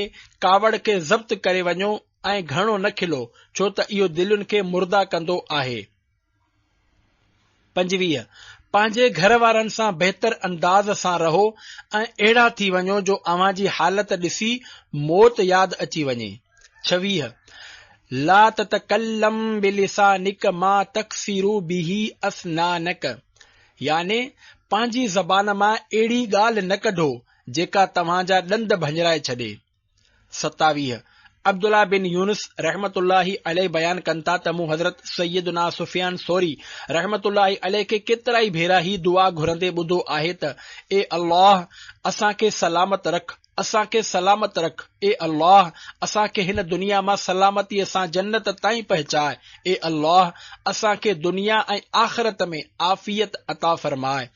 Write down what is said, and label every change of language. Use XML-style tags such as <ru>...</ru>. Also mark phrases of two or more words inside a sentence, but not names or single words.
<sd>कावड़ खे ज़ब्त करे वञो ऐं घणो न खिलो, छो त इहो दिलुनि खे मुर्दा कंदो आहे। 25 पंहिंजे घर वारनि सां बहितर अंदाज़ सां रहो ऐं अहिड़ा थी वञो जो अव्हां जी हालत ॾिसी मौत यादि अची वञे।</sd> <ar>26 لا تتكلم بلسانك ما تكسر به أسنانك,</ar> <sd>याने पंहिंजी ज़बान मां अहिड़ी ॻाल्हि न कढो जेका तव्हां जा ॾंद भंजराए छॾे। 27 अब्दुल्ला बिन यूनुस</sd> <ar>رحمة الله عليه</ar> <sd>बयान कनि था त मूं हज़रत सैयदना सुफियान सौरी</sd> <ar>رحمة الله عليه</ar> <sd>खे केतिरा ई भेरा ही दुआ घुरंदे ॿुधो आहे त ए अल्लाह असांखे सलामत रख, असांखे सलामत रख, ए अल्लाह असांखे हिन दुनिया मां सलामतीअ सां जन्नत ताईं पहुचाए, ए अल्लाह असांखे दुनिया ऐं आख़िरत में आफ़ियत अता फरमाए।</sd>